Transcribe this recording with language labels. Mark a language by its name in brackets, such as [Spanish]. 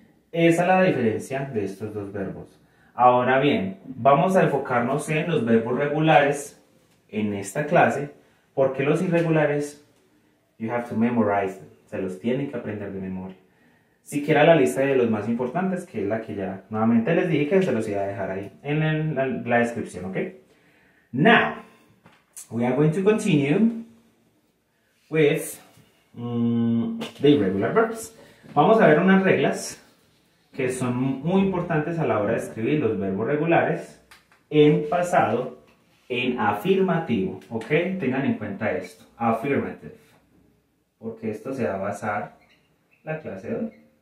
[Spanish] Esa es la diferencia de estos dos verbos. Ahora bien, vamos a enfocarnos en los verbos regulares en esta clase, porque los irregulares, [English] you have to memorize them, [Spanish] se los tienen que aprender de memoria. Siquiera la lista de los más importantes, que es la que ya nuevamente les dije que se los iba a dejar ahí en la descripción, ¿ok? [English] Now, we are going to continue with the irregular verbs. [Spanish] Vamos a ver unas reglas que son muy importantes a la hora de escribir los verbos regulares en pasado, en afirmativo, ¿ok? Tengan en cuenta esto, affirmative, porque esto se va a basar la clase de hoy.